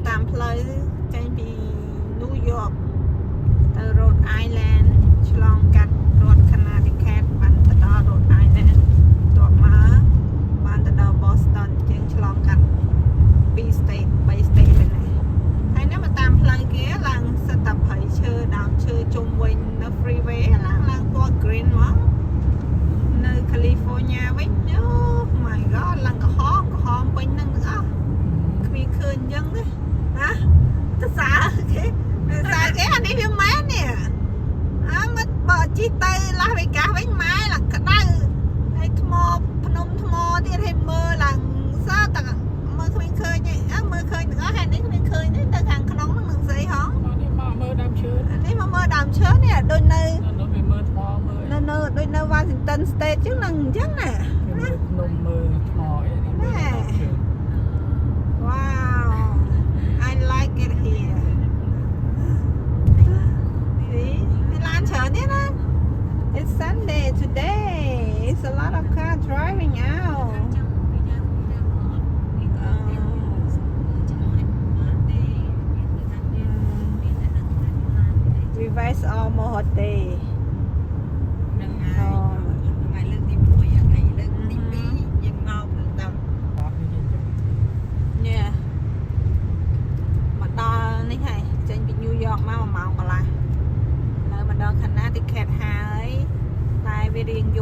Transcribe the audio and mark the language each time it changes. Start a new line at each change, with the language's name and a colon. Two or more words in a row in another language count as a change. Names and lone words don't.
Khmer: ផ្លូវចេញពី New York ទៅ Rhode Island ឆ្លងកាត់រដ្ឋ Connecticut បានទៅដល់ Rhode Island តបមកបានទៅដល់ Boston ជាងឆ្លងកាត់2 state 3 state ទៅណាហើយនេះមកតាមផ្លូវគេឡើងសិតតែព្រៃ ឈើដើមឈើជុំវិញនៅ freeway ឡើងពណ៌ green មកនៅ California វិញ
English: Oh my god
Khmer: ឡើងក្រហមពេញនឹងទាំងអស់គ្មានឃើញអញ្ចឹងទេណាទៅសារគេអា នេះវាម៉ែននេះមកបើជីទៅ Las Vegas វិញម៉ែឡើងក្តៅហើយថ្មភ្នំថ្មទៀតឲ្យមើលឡើងសើតែ មើលគ្មានឃើញទេមើលឃើញទាំងអស់ហើយនេះគ្មានឃើញទេទៅខាងក្នុងនឹងស្អីហ៎នេះមកមើលដើមឈើនេះមកមើលដើមឈើនេះដូចនៅវាមើលថ្មមើលនៅដូចនៅ Washington State ចឹងហ្នឹងអញ្ចឹងណាមើលភ្នំមើលថ្មអីនេះមើលដើមឈើ
English: Wow I like it here See
Khmer: មានឡានច្រើនទេណា
English: It's Sunday today It's a lot of car driving out Revise almost a day
Khmer: នឹងថ្ងៃលើកទី1ថ្ងៃលើកទី2យើងមកដល់ នេះមកដល់នេះហើយចេញពី New York មក1ម៉ោងកន្លះនៅមកដល់ Connecticut ហើយតែវារៀងយប់